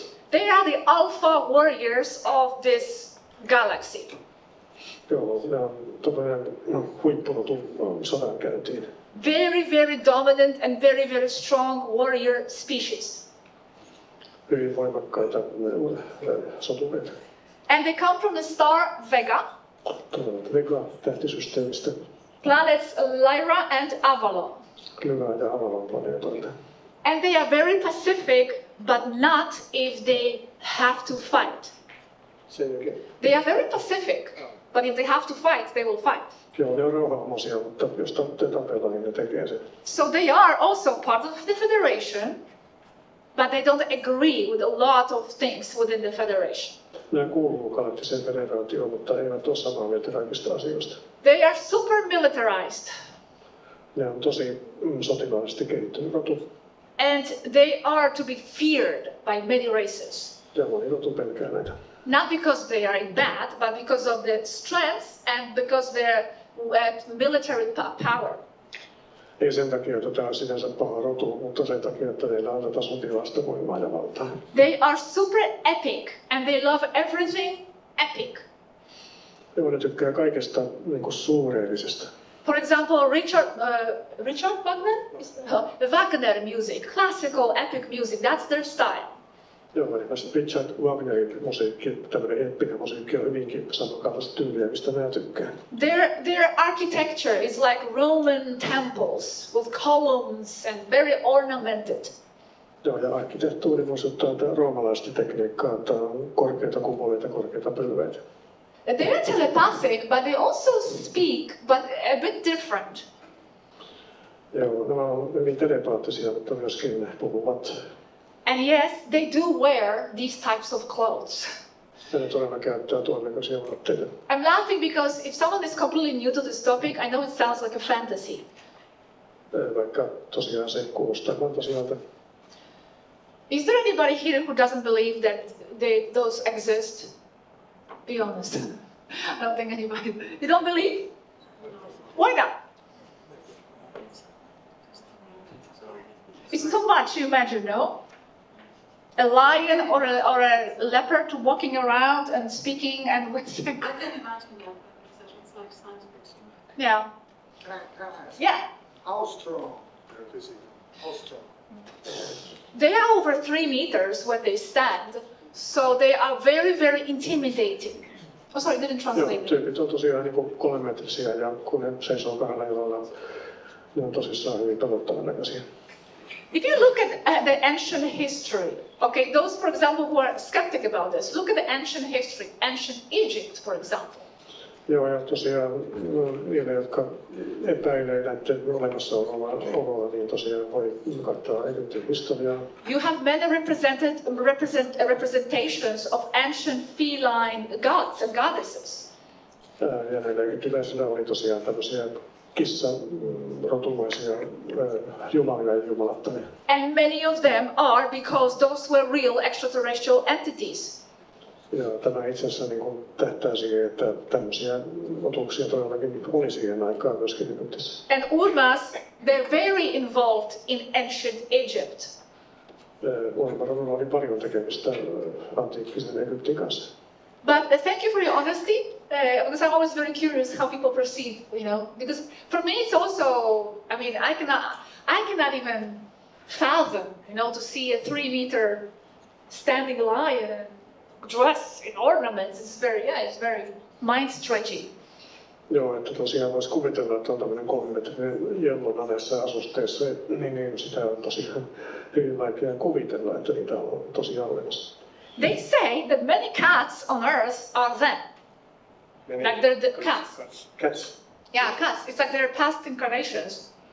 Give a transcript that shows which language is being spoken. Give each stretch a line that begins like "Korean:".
English: They are the alpha warriors of this galaxy.
Finnish: Joo, ne on todellinen huippurotu sodankäyntiin.
English: Very, very dominant and very, very strong warrior species.
Finnish: Hyvin voimakkaita sotureita.
English: And they come from the star Vega,
Finnish: Tulevat Vega-tähtisysteemistä,
English: planets Lyra and Avalon.
Finnish: Lyra ja Avalon planeetoilta.
English: And they are very pacific, but not if they have to fight.
Finnish: Sen jälkeen.
English: They are very pacific, but if they have to fight, they will fight.
Finnish: Joo, ne on rauhanomaisia, mutta jos tarvitsee tapella, niin ne tekee sen.
English: So they are also part of the Federation, but they don't agree with a lot of things within the Federation.
Finnish: Nämä kuuluu galaktiseen federaatioon, mutta eivät ole samaa mieltä kaikista asioista.
English: They are super militarized,
Finnish: Ne on tosi sotilaallisesti kehittynyt rotu.
English: and they are to be feared by many races.
Finnish: Ja moni rotu pelkää näitä.
English: Not because they are in bad, but because of their strength and because their military power.
Finnish: Ei sen takia, että tämä on sinänsä paha rotu, mutta sen takia, että heillä on tätä sotilaasta voimaa ja valtaa.
English: They are super epic, and they love everything epic.
Finnish: Joo, ne tykkää kaikesta niin kuin suureellisesta.
English: For example, Richard Wagner? The Wagner music, classical epic music, that's their style.
Finnish: Joo, eli Richard Wagnerin musiikki, tämmöinen eeppinen musiikki on hyvinkin samankaltaista tyyliä, mistä mä tykkään.
English: Their architecture is like Roman temples with columns and very ornamented.
Finnish: Joo, ja arkkitehtuuri muistuttaa roomalaista tekniikkaa, että on korkeita kupoleita, korkeita pylväitä.
English: They're telepathic, but they also speak, but a bit different.
Finnish: Joo, nämä on hyvin telepaattisia, mutta myöskin ne puhuvat.
English: And yes, they do wear these types of clothes.
Finnish: Ja ne todella käyttää tuon näköisiä vaatteita.
English: I'm laughing because if someone is completely new to this topic, I know it sounds like a fantasy.
Finnish: Vaikka tosiaan se kuulostaa fantasialta.
English: Is there anybody here who doesn't believe that those exist? Be honest. I don't think anybody. You don't believe? Why not? It's too much, you imagine, no? A lion or a leopard walking around and speaking and whistling. I can imagine that, but it's like science fiction. Yeah. Can I ask? Yeah. How strong? How strong? They are over 3 meters when they stand, so they are very, very intimidating. Oh, sorry, didn't
Finnish: Joo,
English: translate.
Finnish: tyypit on tosiaan niin kuin 3 metrisiä ja kun ne seisoo kahdella jalalla, ne on tosissaan hyvin pelottavan näköisiä.
English: If you look at the ancient history, okay, those, for example, who are skeptic about this, look at the ancient history, ancient Egypt, for example.
Finnish: Joo, ja tosiaan niille, jotka epäilee näiden olemassaoloa, niin tosiaan voi katsoa Egyptin historiaa.
English: You have many representations of ancient feline gods and goddesses.
Finnish: Ja näillä egyptiläisillä oli tosiaan tämmöisiä kissarotumaisia jumalia ja jumalattomia.
English: And many of them are because those were real extraterrestrial entities.
Finnish: Ja tämä itse asiassa niin kuin tähtää siihen, että tämmöisiä otuksia todellakin oli siihen aikaan myöskin Egyptissä.
English: And Urmas, they're very involved in ancient Egypt.
Finnish: Urmarodulla oli paljon tekemistä antiikkisen Egyptin kanssa.
English: But thank you for your honesty, because I'm always very curious how people perceive, because for me it's also, I mean, I cannot even fathom, to see a 3 meter standing lion and dressed in ornaments. It's very mind stretching.
Finnish: Joo, että tosiaan voisi kuvitella, että on tämmöinen 3 metrinen jellona näissä asusteissa, niin sitä on tosiaan hyvin vaikea kuvitella, että niitä on tosiaan olemassa.
English: They say that many cats on Earth are them. Like they're the cats. Cats. Yeah, cats. It's like they're past incarnations.